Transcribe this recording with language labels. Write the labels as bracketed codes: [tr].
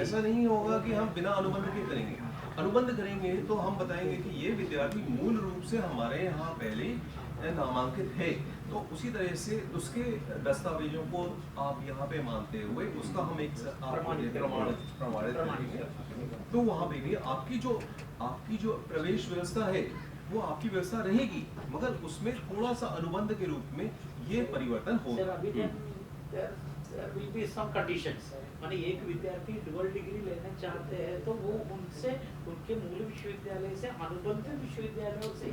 [hi] ऐसा नहीं होगा कि हम बिना अनुबंध के करेंगे। अनुबंध करेंगे तो हम बताएंगे कि ये विद्यार्थी मूल रूप से हमारे यहाँ पहले नामांकित है, तो उसी तरह से उसके दस्तावेजों को आप यहाँ पे मानते हुए उसका हम एक प्रमाणित करेंगे। तो वहाँ पे भी आपकी जो प्रवेश व्यवस्था है वो आपकी व्यवस्था रहेगी, मगर उसमें थोड़ा सा अनुबंध के रूप में ये परिवर्तन सर होगा। [en] अभी there will be some conditions। [hi] माने एक विद्यार्थी डुअल डिग्री लेना चाहते हैं तो वो उनसे उनके मूल विश्वविद्यालय से अनुबंध विश्वविद्यालयों से